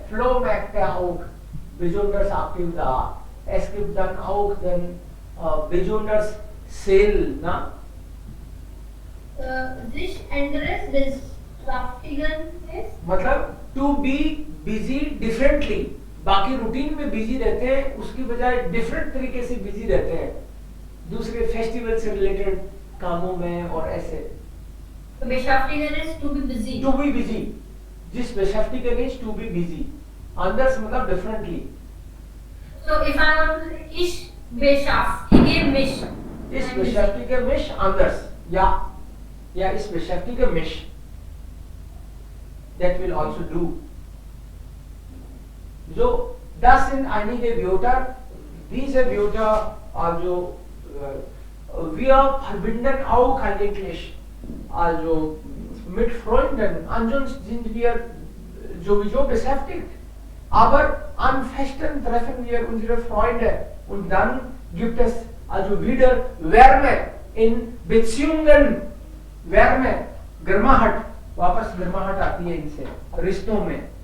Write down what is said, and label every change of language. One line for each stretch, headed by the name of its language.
German: Flohmärkte auch besonders aktiv da. Es gibt dann auch den besonders Sale. Na? Sich anderes beschäftigen ist.
English: मतलब to be busy differently.
Hindi: बाकी routine में busy रहते हैं, उसकी बजाय different तरीके से बिजी रहते हैं दूसरे फेस्टिवल से रिलेटेड कामों में और ऐसे.
German: Beschäftigen ist
English: to be busy. To be busy. जिस beschäftigen is to be busy. anders मतलब differently. So if I want to say
German: ich beschäftige mich. Ich beschäftige mich anders. Ja. Ja, ich beschäftige mich.
English: That will also do.
German: So, das sind einige Wörter. Diese Wörter also wir verbinden auch eigentlich also mit Freunden. Ansonsten sind wir sowieso beschäftigt. Aber an Festen treffen wir unsere Freunde und dann gibt es also wieder Wärme in Beziehungen.
Hindi: Wärme, गर्माहट, वापस गर्माहट आती है इनसे रिश्तों में.